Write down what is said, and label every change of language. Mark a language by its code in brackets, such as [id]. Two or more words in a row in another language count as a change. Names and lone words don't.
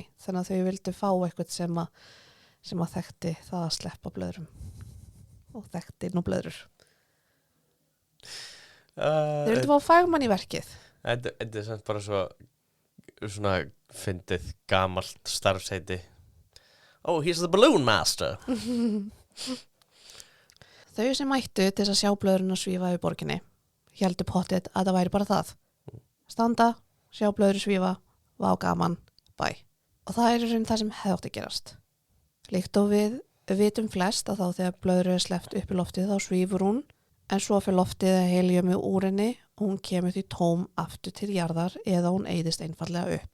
[is] Þannig að þau vildu fá eitthvað sem að þekkti það að sleppa blöðrum og þekkti nú blöðrur. Þau vildu fá fagmann í verkið. Þetta er samt bara svona fyndið gamalt starfsheiti. [en] Oh, he's the balloon master. [is] Þau sem mættu til þess að sjá blöðrun að svífa í borginni héldu pottið að það væri bara það. Standa, sjá blöðru svífa, vá gaman, bæ. Og það það sem hefði átt að gerast. Líkt og við vitum flest að þá þegar blöðru sleppt upp í loftið þá svífur hún, en svo fyrir loftið heliumi úr henni og hún kemur því tóm aftur til jarðar eða hún eyðist einfallega upp.